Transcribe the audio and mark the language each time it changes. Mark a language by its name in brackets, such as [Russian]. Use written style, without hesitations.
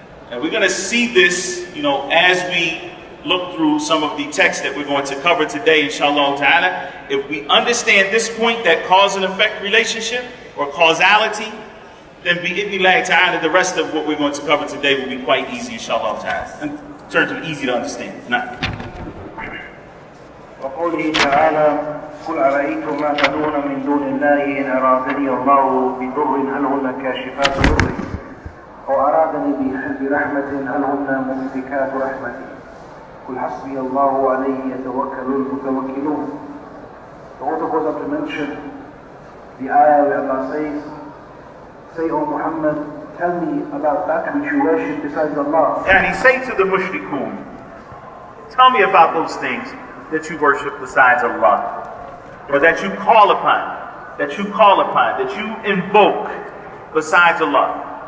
[English] And we're going to see this, as we look through some of the texts that we're going to cover today, inshallah ta'ala. If we understand this point, that cause and effect relationship or causality, then bi'idhnillah ta'ala, the rest of what we're going to cover today will be quite easy, inshallah ta'ala. In terms of easy to understand. Now. [Arabic] وقوله تعالى قل أرأيتم ما تدعون من دون الله إن أرادني الله بضر هل هن كاشفات ضره أو أرادني برحمة هل هن ممسكات رحمته قل حسبي الله عليه يتوكل المتوكلون. [English] The author goes on to mention the ayah where Allah says, say, O Muhammad, tell me about that which you worship besides Allah. And he say to the mushrikun, tell me about those things that you worship besides Allah, or that you call upon, that you invoke besides Allah.